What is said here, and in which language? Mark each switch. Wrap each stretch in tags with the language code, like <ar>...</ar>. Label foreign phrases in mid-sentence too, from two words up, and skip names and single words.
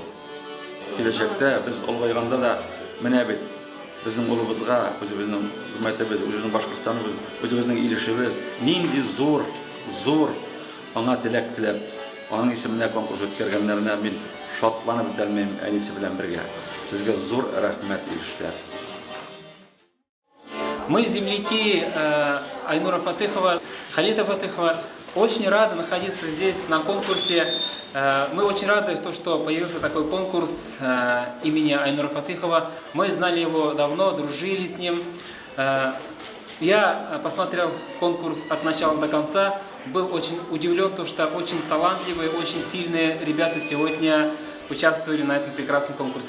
<tt>Киләчәктә без олгайганда да менә бит безнең улыбызга, үзебезнең мәктәбебез, үзебезнең Башкортстаныбыз, үзебезнең Илешебез нинди зур аңа теләк теләп, аның исеменә конкурс үткәргәннәренә мин шатланып бетәлмәйм әнисе белән бергә. Сезгә зур рәхмәт Илештә.</tt> <ru>Мы, земляки Айнура Фатихова, Халита Фатихова, очень рады находиться здесь на конкурсе. Мы очень рады, что появился такой конкурс имени Айнура Фатихова. Мы знали его давно, дружили с ним. Я посмотрел конкурс от начала до конца, был очень удивлен, что очень талантливые, очень сильные ребята сегодня участвовали на этом прекрасном конкурсе.</ru>